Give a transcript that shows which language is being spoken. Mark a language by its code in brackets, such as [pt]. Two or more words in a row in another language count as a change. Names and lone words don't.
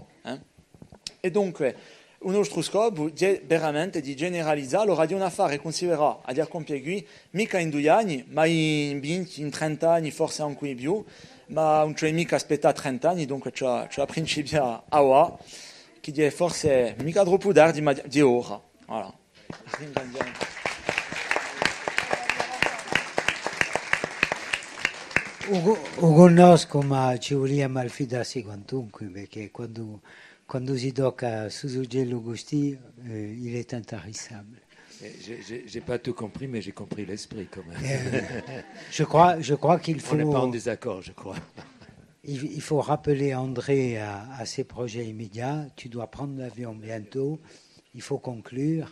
[it] E dunque, un nostro scopo è veramente di generalizzare, allora di un affare considerato a dire compiere qui, mica in 2 anni, ma in 20, in 30 anni, forse anche in più, ma non c'è mica aspettare 30 anni, dunque c'è principio a ora, che è forse mica troppo tardi, ma di ora. [fr] Voilà. [it] Conosco, ma ci vogliamo malfidarsi quantunque, perché quando si tocca su Suggello Gusti, [fr] il est intarissable. J'ai pas tout compris, mais j'ai compris l'esprit quand même. Je crois qu'il faut... On n'est pas en désaccord, je crois. Il faut rappeler André à ses projets immédiats. Tu dois prendre l'avion bientôt. Il faut conclure.